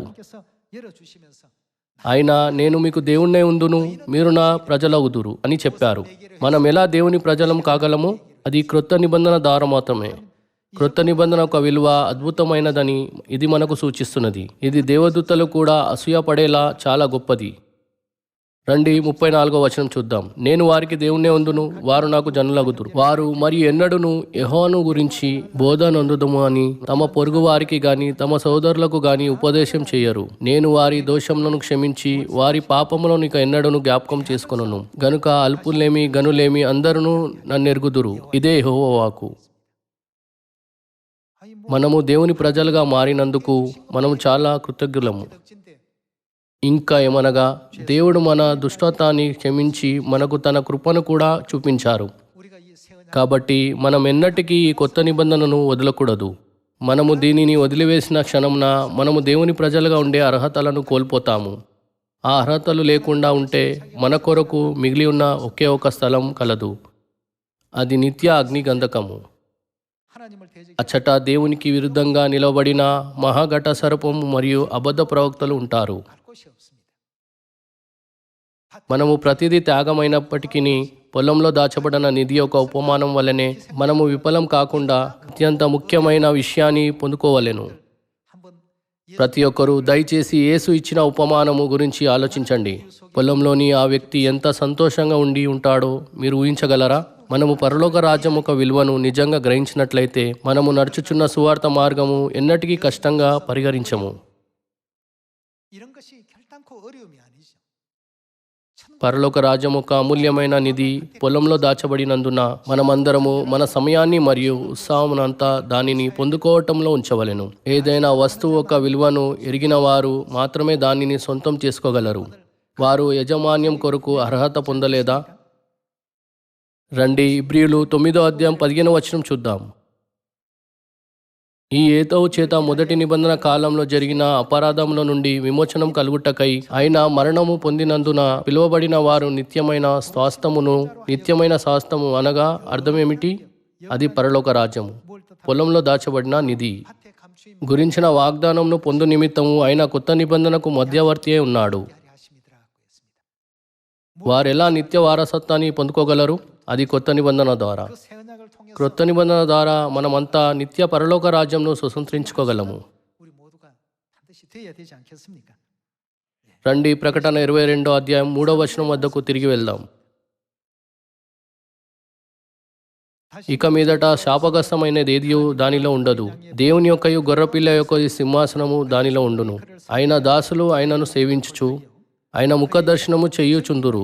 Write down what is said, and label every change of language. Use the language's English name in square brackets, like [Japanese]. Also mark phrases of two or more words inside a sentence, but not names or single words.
[Korean] 께서 열어주시면서 [Telugu] ఆయన నేను మీకు దేవుణ్ణే ఉందును, మీరు నా ప్రజలవుదురు అని చెప్పారు. మనం ఎలా దేవుని ప్రజలం కాగలము? అది క్రొత్త నిబంధన ద్వారా మాత్రమే. క్రొత్త నిబంధన ఒక విలువ అద్భుతమైనదని ఇది మనకు సూచిస్తున్నది. ఇది దేవదూతలు కూడా అసూయపడేలా చాలా గొప్పది. రండి 34వ వచనం చూద్దాం. నేను వారికి దేవుణ్ణే ఉందును, వారు నాకు జనులగుదురు. వారు మరియు ఎన్నడూను యెహోవాను గురించి బోధ నొందుదము అని తమ పొరుగు వారికి గాని తమ సోదరులకు గాని ఉపదేశం చేయరు. నేను వారి దోషములను క్షమించి వారి పాపములను ఇక ఎన్నడూను జ్ఞాపకం చేసుకొనును. గనుక అల్పులేమి గనులేమి అందరూ నన్నెరుగుదురు. ఇదే యెహోవా వాక్కు. [Korean] 아이 뭐 [Telugu] మనము దేవుని ప్రజలుగా మారినందుకు మనము చాలా కృతజ్ఞులము. [Korean] 덕진데 [Telugu] ఇంకా ఏమనగా దేవుడు మన దుష్టత్వాన్ని క్షమించి మనకు తన కృపను కూడా చూపించారు. [Korean] 우리가 이 새 언약 [Telugu] కాబట్టి మనం ఎన్నటికీ ఈ కొత్త నిబంధనను వదలకూడదు. మనము దీనిని వదిలివేసిన క్షణంన మనము దేవుని ప్రజలుగా ఉండే అర్హతలను కోల్పోతాము. ఆ అర్హతలు లేకుండా ఉంటే మన కొరకు మిగిలి ఉన్న ఒకే ఒక స్థలం కలదు. అది నిత్య అగ్నిగంధకము. [Korean] 하나님을 대적 [Telugu] అచ్చట దేవునికి విరుద్ధంగా నిలబడిన మహాఘట సర్పము మరియు అబద్ధ ప్రవక్తలు ఉంటారు. [Korean] 갈 곳이 없습니다. [Telugu] మనము ప్రతిదీ త్యాగమైనప్పటికీ పొలంలో దాచబడిన నిధి యొక్క ఉపమానం వల్లనే మనము విఫలం కాకుండా అత్యంత ముఖ్యమైన విషయాన్ని పొందుకోవలెను. [Korean] 한번 [Telugu] ప్రతి ఒక్కరూ దయచేసి యేసు ఇచ్చిన ఉపమానము గురించి ఆలోచించండి. పొలంలోని ఆ వ్యక్తి ఎంత సంతోషంగా ఉండి ఉంటాడో మీరు ఊహించగలరా? మనము పరలోక రాజ్యం ఒక విలువను నిజంగా గ్రహించినట్లయితే మనము నడుచుచున్న సువార్త మార్గము ఎన్నటికీ కష్టంగా పరిగణించము. [Korean] 이런 것이 결단코 어려움이 아니죠. [Telugu] పరలోక రాజ్యం ఒక అమూల్యమైన నిధి పొలంలో దాచబడినందున మనమందరము మన సమయాన్ని మరియు ఉత్సాహమునంతా దానిని పొందుకోవటంలో ఉంచవలెను. ఏదైనా వస్తువు ఒక విలువను ఎరిగిన వారు మాత్రమే దానిని సొంతం చేసుకోగలరు. వారు యజమాన్యం కొరకు అర్హత పొందలేదా? రండి ఇబ్రీయులు 9వ అధ్యాయం 15వ వచనం చూద్దాం. ఈ ఏతవు చేత మొదటి నిబంధన కాలంలో జరిగిన అపరాధముల నుండి విమోచనం కలుగుటకై ఆయన మరణము పొందినందున పిలువబడిన వారు నిత్యమైన స్వాస్థము అనగా అర్థమేమిటి? అది పరలోక రాజ్యము, పొలంలో దాచబడిన నిధి [Korean] 밭에 감추임 [Telugu] గురించిన వాగ్దానంను పొందు నిమిత్తము ఆయన కొత్త నిబంధనకు మధ్యవర్తి అయి ఉన్నాడు. [Korean] 하심이더라 했습니다. [Telugu] వారెలా నిత్య వారసత్వాన్ని పొందుకోగలరు? అది కొత్త నిబంధన ద్వారా. [Korean] 그 새 언약을 통해서 [Telugu] క్రొత్త నిబంధన ద్వారా మనమంతా నిత్య పరలోక రాజ్యంను స్వతంత్రించుకోగలము. [Korean] 우리 모두가 반드시 되어야 되지 않겠습니까? [Telugu] రండి ప్రకటన 22వ అధ్యాయం 3వ వచనం వద్దకు తిరిగి వెళ్దాం. ఇక మీదట శాపగ్రస్తమైనది ఏదియు దానిలో ఉండదు. దేవుని యొక్కయు గొర్రెపిల్ల యొక్క సింహాసనము దానిలో ఉండును. ఆయన దాసులు ఆయనను సేవించుచు ఆయన ముఖ దర్శనము చెయ్యుచుందురు.